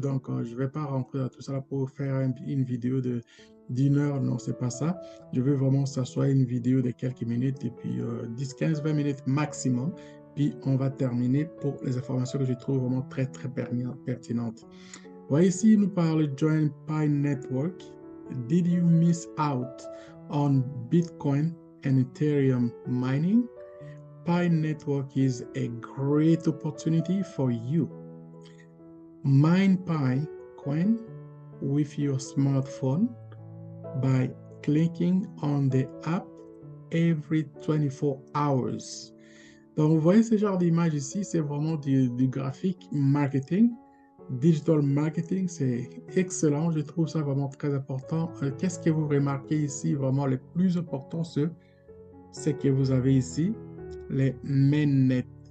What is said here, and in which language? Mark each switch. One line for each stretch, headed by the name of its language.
French: Donc, je ne vais pas rentrer dans tout ça pour faire une vidéo d'une heure, non, c'est pas ça. Je veux vraiment que ça soit une vidéo de quelques minutes, et puis 10, 15, 20 minutes maximum. Puis, on va terminer pour les informations que je trouve vraiment très, très pertinentes. Voici ici, il nous parle
English: Join Pi Network. Did you miss out on Bitcoin and Ethereum mining? Pi Network is a great opportunity for you. Mine Pi coin with your smartphone by clicking on the app every 24 hours.
French: Donc, vous voyez ce genre d'image ici, c'est vraiment du graphique marketing. Digital marketing, c'est excellent. Je trouve ça vraiment très important. Qu'est-ce que vous remarquez ici? Vraiment, le plus important, c'est que vous avez ici les mainnets.